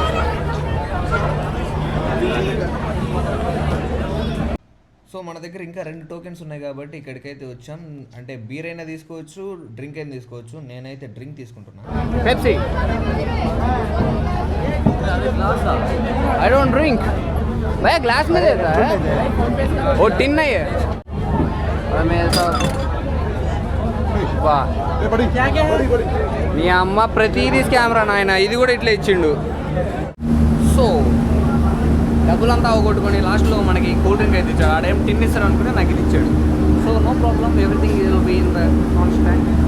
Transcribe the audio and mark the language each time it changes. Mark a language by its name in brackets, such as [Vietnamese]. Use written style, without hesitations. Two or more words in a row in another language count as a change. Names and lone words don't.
[Telugu] సో మన దగ్గర ఇంకా 2 టోకెన్స్ ఉన్నాయి కాబట్టి ఇక్కడికైతే వచ్చాం. అంటే బీర్ అయినా తీసుకోవచ్చు, డ్రింక్ అయినా తీసుకోవచ్చు. నేనైతే డ్రింక్ తీసుకుంటున్నాను. పెప్సీ. [English] I don't drink [Hindi] भैया, ग्लास में देता है वो टिन नहीं है मेरे साथ. [Telugu] वाह నీ అమ్మ ప్రతిదీ కెమెరా నాయన, ఇది కూడా ఇట్లా ఇచ్చిండు. సో డబ్బులంతా అవగొట్టుకొని లాస్ట్లో మనకి [English] cool drink [Telugu] అయితే ఇచ్చాడు. ఆడేం టిన్ ఇస్తాడు అనుకుంటే నాకు ఇది ఇచ్చాడు. [English] so no problem, everything will be in the constant.